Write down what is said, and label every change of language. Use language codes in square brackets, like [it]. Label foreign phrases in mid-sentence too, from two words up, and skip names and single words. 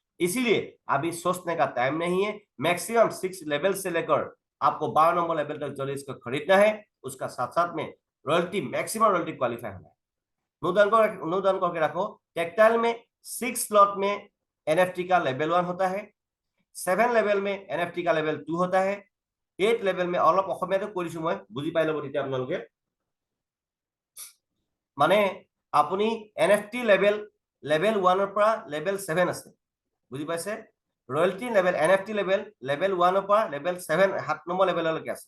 [hi] इसीलिए अभी सोचने का टाइम नहीं है, [en] maximum 6 level [hi] से लेकर आपको 12 [en] number level [hi] तक जल्दी इसको खरीदना है, उसका साथ साथ में [en] royalty maximum royalty qualify [hi] होना है। [en] no down [hi] करके रखो। टेक्टाइल में 6 स्लॉट में एनएफटी का लेवल 1 होता है, 7 लेवल में एनएफटी का लेवल 2 होता है, 8 लेवल में [as] অলপ অসমীয়াতে কৰিছো মই, বুজি পাই ল'ব তেতিয়া আপোনালোকে। মানে আপুনি [en] NFT level [as] 1 ৰ পৰা लेवल 7 আছে, বুজি পাইছে। [en] royalty level NFT level [as] 1 ৰ পৰা लेवल 7 7 নম্বৰ লেভেললৈকে আছে।